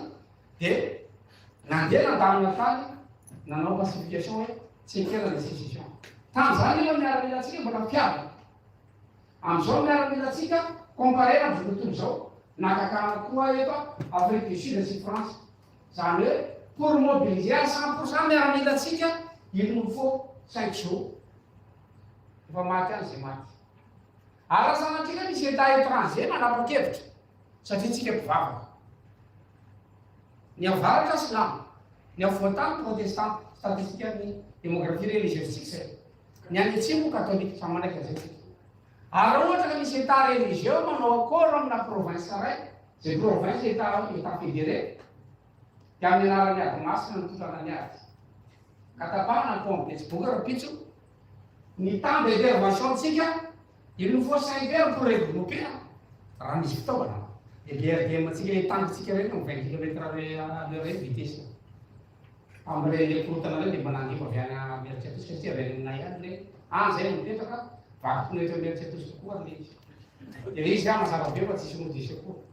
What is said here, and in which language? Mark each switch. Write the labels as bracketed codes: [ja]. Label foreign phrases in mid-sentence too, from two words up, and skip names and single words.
[mg] Dia nandeha nandamina tany nanao pacification hoe tsy kera [fr] le sécession. [mg] Tamin'izany io miaramila antsika mbola mpiavaka. Amin'izao miaramila antsika comparé amin'ny tontolo zao nakakana koa efa Afrique du Sud sy France. Zany hoe [fr] pour mobiliser 100% [mg] miaramila antsika [fr] il nous faut 5 jours. [mg] Efa maty any zay maty. Ary sanatria misy [fr] état étranger [mg] manapa-kevitra satria tsika mpivavaka. Ny avaratra silamo, ny avoatany protestant statistique amin'ny [fr] démographie religieuse [mg] tsika. Ny any atsimo catholique samy manaiky an'izay tsika. Ary ohatra ka misy [fr] état religieux [mg] manao accord amina province raiky, zay province [fr] état fédéré, [mg] dia amin'ny anarany ady masina ny totrana ny ady. Katapahana complexe boka rapitso ny [fr] temps d'intervention-tsika il nous faut 5 heures pour regrouper [mg] raha misy fitaovana BRDM-tsika le tangotsika reny [fr] 20 km l'heure [mg] vitesse am'ireny korotana reny de manangiva avy any Mieritseatosika satria avy any aminay any le zay mipetraka vaky no eto Mieritseatosika koa le izy de le izy mazava be fa tsisy modisy koa